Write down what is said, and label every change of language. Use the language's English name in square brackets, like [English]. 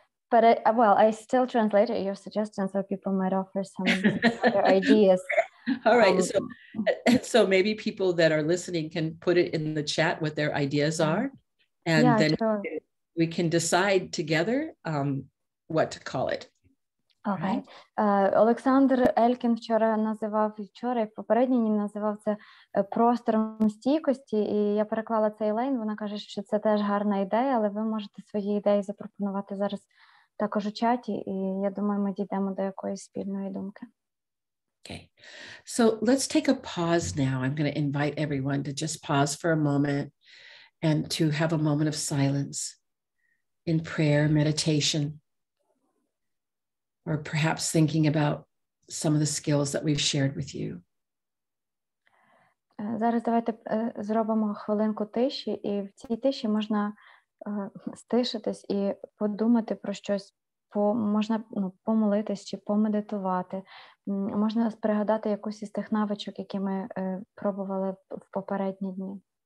[English] But I still translated your suggestion, so people might offer some other ideas. All right. So maybe people that are listening can put it in the chat what their ideas are, and then sure. we can decide together what to call it. [Ukrainian] Окей. Олександр Елькін вчора і в попередній дні називав це простором стійкості, і я переклала цей Елейн, вона каже, що це теж гарна ідея, але ви можете свої ідеї запропонувати зараз також у чаті, і я думаю, ми дійдемо до якоїсь спільної думки. [English] Okay, so let's take a pause now. I'm going to invite everyone to just pause for a moment and to have a moment of silence in prayer, meditation, or perhaps thinking about some of the skills that we've shared with you. [Ukrainian] Зараз давайте зробимо хвилинку тиші, і в цій тиші можна стишитись і подумати про щось можна помолитись чи помедитувати. Можна пригадати якусь із тих навичок, які ми пробували в попередні дні.